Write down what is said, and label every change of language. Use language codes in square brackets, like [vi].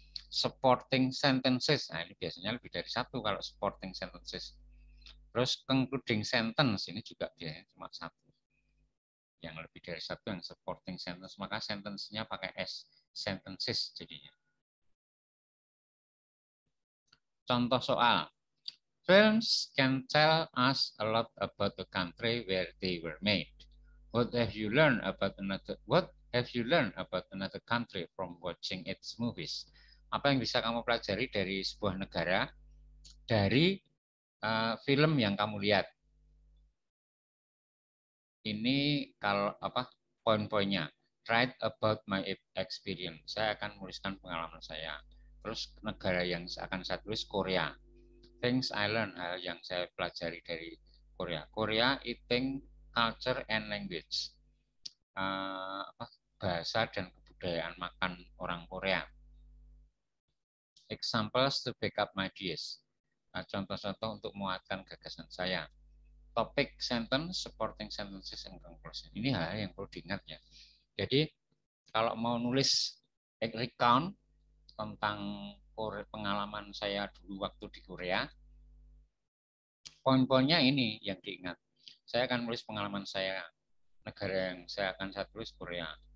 [id] Supporting sentences, nah ini biasanya lebih dari satu kalau supporting sentences. Terus concluding sentence, ini juga biasanya cuma satu. Yang lebih dari satu yang supporting sentence, maka sentence-nya pakai S, sentences jadinya. Contoh soal. [en] Films can tell us a lot about the country where they were made. What have you learned about another country from watching its movies? [id] Apa yang bisa kamu pelajari dari sebuah negara dari film yang kamu lihat? Ini kalau apa poin-poinnya. [en] Write about my experience. [id] Saya akan menuliskan pengalaman saya. Terus negara yang akan saya tulis Korea. [en] Things I learned, [id] hal yang saya pelajari dari Korea. [en] Korea, eating, culture, and language. [id] Bahasa dan kebudayaan makan orang Korea. [en] Examples to back up my ideas. [id] Contoh-contoh untuk menguatkan gagasan saya. [en] Topik, sentence, supporting sentences, and conclusion. [id] Ini hal yang perlu diingat ya. Jadi kalau mau nulis recount tentang pengalaman saya dulu waktu di Korea, poin-poinnya ini yang diingat. Saya akan nulis pengalaman saya, negara yang saya akan saya tulis Korea.